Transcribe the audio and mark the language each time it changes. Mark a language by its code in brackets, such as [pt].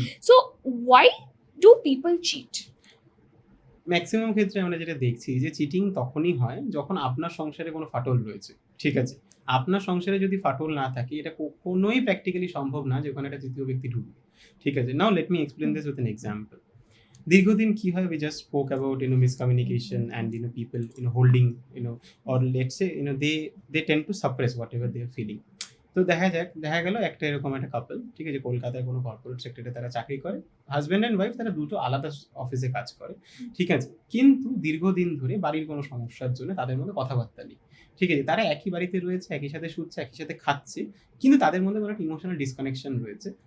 [en] So why do people cheat? [bn] Maximum ক্ষেত্রে আমরা যেটা দেখছি যে চিটিং তখনই হয় যখন আপনার সংসারে কোনো ফাটল রয়েছে, ঠিক আছে। আপনার সংসারে যদি ফাটল না থাকে, এটা কখনোই প্র্যাকটিক্যালি সম্ভব না যে ওখানে একটা তৃতীয় ব্যক্তি ঢুকবে, ঠিক আছে। [en] Now let me explain this with an example. [bn] দীর্ঘদিন কি হয়, [en] we just spoke about miscommunication and people holding or let's say they tend to suppress whatever they are feeling. [bn] তো দেখা গেল একটা এরকম একটা কাপল, ঠিক আছে, কলকাতায় কোনো কর্পোরেট সেক্টরে তারা চাকরি করে, হাজব্যান্ড অ্যান্ড ওয়াইফ, তারা দুটো আলাদা অফিসে কাজ করে, ঠিক আছে। কিন্তু দীর্ঘদিন ধরে বাড়ির কোনো সমস্যার জন্য তাদের মধ্যে কথাবার্তা নেই, ঠিক আছে। তারা একই বাড়িতে রয়েছে, একই সাথে শুচ্ছে, একই সাথে খাচ্ছে, কিন্তু তাদের মধ্যে কোনো একটা ইমোশনাল ডিসকানেকশন রয়েছে।